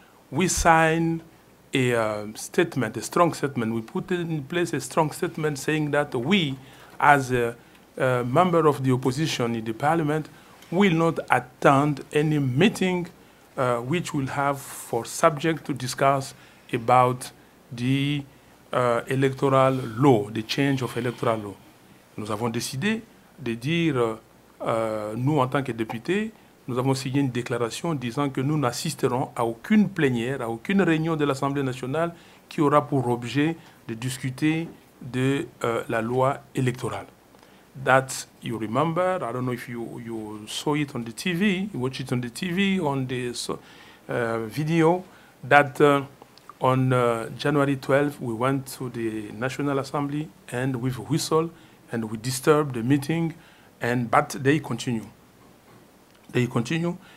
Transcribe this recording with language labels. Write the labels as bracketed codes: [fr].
[en] We signed a statement, a strong statement. We put in place a strong statement saying that we, as a member of the opposition in the parliament, will not attend any meeting which will have for subject to discuss about the electoral law, the change of electoral law. [fr] Nous avons décidé de dire, nous en tant que députés, nous avons signé une déclaration disant que nous n'assisterons à aucune plénière, à aucune réunion de l'Assemblée nationale qui aura pour objet de discuter de la loi électorale. [en] That you remember, I don't know if you saw it on the TV, you watched it on the TV, on the video, that on January 12th we went to the National Assembly and with a whistle and we disturbed the meeting, but they continue. They continue.